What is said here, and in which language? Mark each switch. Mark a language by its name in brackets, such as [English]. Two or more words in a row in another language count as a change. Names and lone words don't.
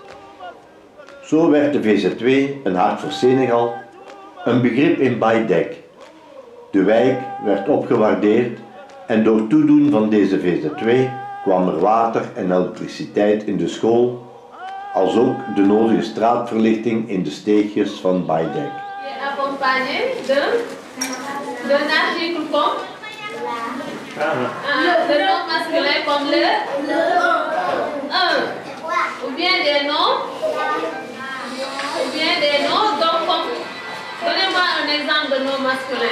[Dutch] Zo werd de VZ2, een Hart voor Senegal, een begrip in Baïdek. De wijk werd opgewaardeerd en door toedoen van deze VZ2 kwam er water en elektriciteit in de school, als ook de nodige straatverlichting in de steegjes van Baïdek. [French] Accompagné de Deux articles comme le nom masculin comme le un. Ou bien des noms. Ou bien des noms. Donc, comme, donnez-moi un exemple de nom masculin.